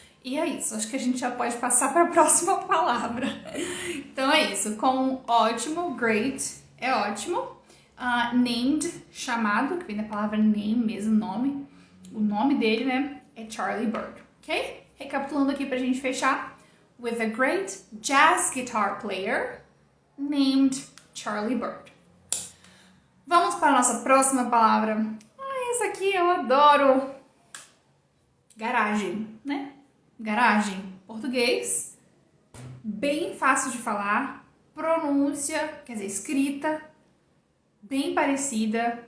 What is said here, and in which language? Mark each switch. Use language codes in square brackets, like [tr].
[pt] E é isso, acho que a gente já pode passar para a próxima palavra. Então é isso, com ótimo, great, é ótimo. Named, chamado, que vem da palavra name mesmo, nome. O nome dele, né, é Charlie Bird, ok? Recapitulando aqui pra gente fechar. [en] With a great jazz guitar player named Charlie Bird. [pt] Vamos para a nossa próxima palavra. Essa aqui eu adoro. Garagem, né? Garagem. Português. Bem fácil de falar. Pronúncia, quer dizer, escrita. Bem parecida.